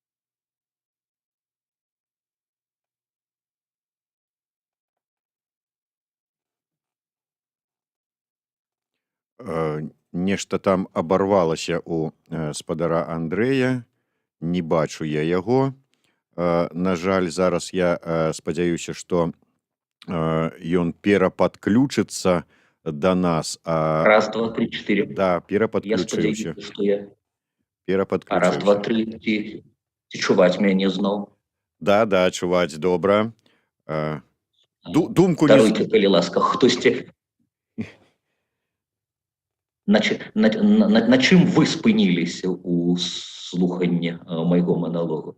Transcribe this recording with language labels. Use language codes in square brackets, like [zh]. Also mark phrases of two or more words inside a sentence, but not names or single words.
[be] Нешта там абарвалася у спадара Андрэя, не бачу я яго. На жаль, зараз я спадзяюся, што ён перападключыцца до нас. [ru] Раз, два, три, четыре. [be] Да, Я перападключыўся. спадзяюся, што я... Раз, два, Перападключыўся. тры, ці чуваць мяне зноў. Да, чуваць добра. Думку не... Даруйце, калі ласка, хтосьці... На чым вы спыніліся ў слуханні майго маналогу?